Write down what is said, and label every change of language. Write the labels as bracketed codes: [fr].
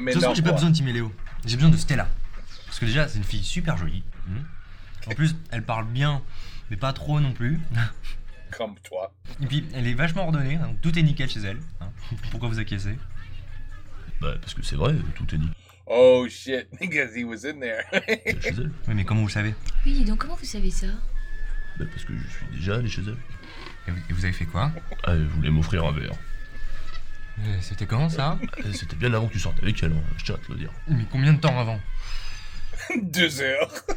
[fr] De toute façon, j'ai pas besoin de Tim et Léo. J'ai besoin de Stella. Parce que déjà, c'est une fille super jolie. En plus, elle parle bien, mais pas trop non plus. Comme toi. Et puis, elle est vachement ordonnée, hein, donc tout est nickel chez elle. Hein. Pourquoi vous acquiescez? Bah, parce que c'est vrai, tout est nickel [en] Oh shit, because he was in there. [fr] chez elle. Oui, mais comment vous le savez? Oui, dis donc, comment vous savez ça? Bah, parce que je suis déjà allé chez elle. Et vous avez fait quoi? Ah, elle voulait m'offrir un verre. C'était quand ça? C'était bien avant que tu sortes avec elle, hein, je tiens à te le dire. Mais combien de temps avant? 2 heures.